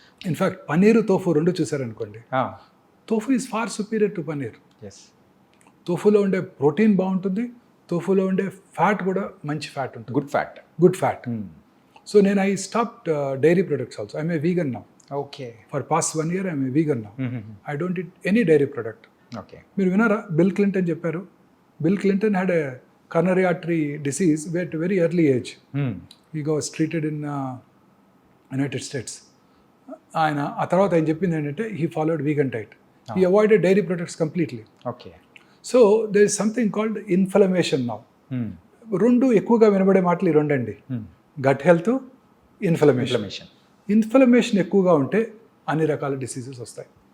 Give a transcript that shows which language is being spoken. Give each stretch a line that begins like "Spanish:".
English: in fact paneer, tofu
Telugu: రెండు చూసారనుకోండి,
English: Tofu is far superior to paneer. Yes.
Telugu: తోఫులో ఉండే protein బాగుంటుంది, తోఫులో ఉండే ఫ్యాట్ కూడా మంచి ఫ్యాట్ ఉంటుంది,
English: Good fat. Good fat. So నేను I stopped dairy products also. I'm a vegan now. Okay. For past 1 year I'm a vegan now. I don't eat any dairy product. Okay.
Telugu: మీరు విన్నారా bill Clinton చెప్పారు?
English: Bill Clinton had a coronary artery disease at a very early age. He was treated in United States.
Telugu: ఆయన ఆ తర్వాత ఆయన చెప్పింది ఏంటంటే
English: He followed vegan diet. He avoided dairy products completely. Okay. So there is something called inflammation now.
Telugu: రెండు ఎక్కువగా వినబడే మాటలు ఈ రెండండి, గట్ హెల్త్, ఇన్ఫ్లమేషన్. ఇన్ఫ్లమేషన్ ఎక్కువగా ఉంటే అన్ని రకాల డిసీజెస్ వస్తాయి.